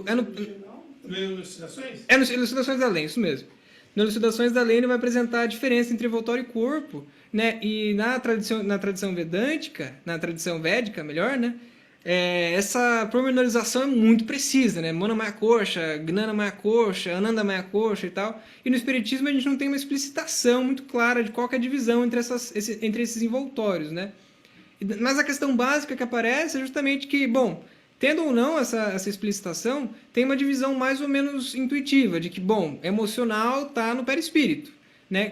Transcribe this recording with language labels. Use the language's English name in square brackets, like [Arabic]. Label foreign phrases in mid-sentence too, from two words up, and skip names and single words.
[Portuguese] Elucidações? É no Elucidações da Lei, isso mesmo. Nas Elucidações da Lei ele vai apresentar a diferença entre envoltório e corpo, né? E na tradição vedântica, na tradição védica, melhor, né? Essa pormenorização é muito precisa, né? [Sanskrit] Mana Maya Kosha, Gnana Maya Kosha, Ananda Maya Kosha [Portuguese] e tal. E no Espiritismo a gente não tem uma explicitação muito clara de qual que é a divisão entre esses envoltórios, né? Mas a questão básica que aparece é justamente que, bom, tendo ou não essa explicitação, tem uma divisão mais ou menos intuitiva, de que, bom, emocional está no perispírito, né?